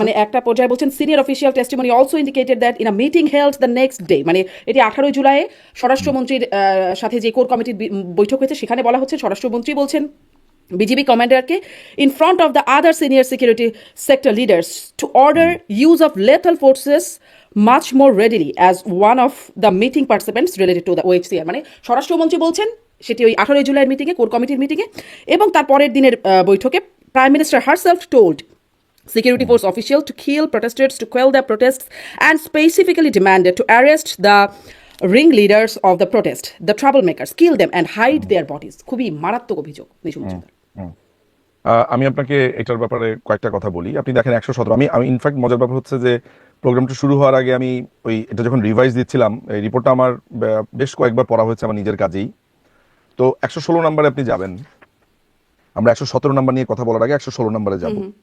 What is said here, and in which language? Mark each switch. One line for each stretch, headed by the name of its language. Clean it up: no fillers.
Bangla: মানে একটা পর্যায়ে বলছেন,
English: senior official testimony also indicated that in a meeting held the next day,
Bangla: মানে এটি 18 জুলাই স্বরাষ্ট্রমন্ত্রীর সাথে যে কোর কমিটির বৈঠক হয়েছে, সেখানে বলা হচ্ছে, স্বরাষ্ট্রমন্ত্রী বলছেন BGB কমান্ডারকে
English: In front of the other senior security sector leaders to order use of lethal forces much more readily as one of the meeting participants related to the OHCHR.
Bangla: মানে স্বরাষ্ট্রমন্ত্রী বলছেন, সেটি ওই 18 জুলাইয়ের মিটিংয়ে, কোর কমিটির মিটিংয়ে, এবং তার পরের দিনের বৈঠকে
English: Prime minister herself told security force official to kill protesters, to quell their protests, and specifically demanded to arrest the ringleaders of the protest, the troublemakers, kill them and hide their bodies.
Bangla: খুবই মারাত্মক অভিযোগ নিঝুম মজুমদার। হুম। আমি আপনাকে এটার ব্যাপারে কয়েকটা কথা বলি। আপনি দেখেন 117, আমি ইনফ্যাক্ট মজার ব্যাপার হচ্ছে যে প্রোগ্রামটা শুরু হওয়ার আগে আমি এটা যখন রিভাইজ দিচ্ছিলাম, এই রিপোর্টটা আমার বেশ কয়েকবার পড়া হয়েছে আমার নিজের কাজেই। তো 116 নম্বরে আপনি যাবেন, আমরা 117 নাম্বার নিয়ে কথা বলার আগে 116 নম্বরে যাব।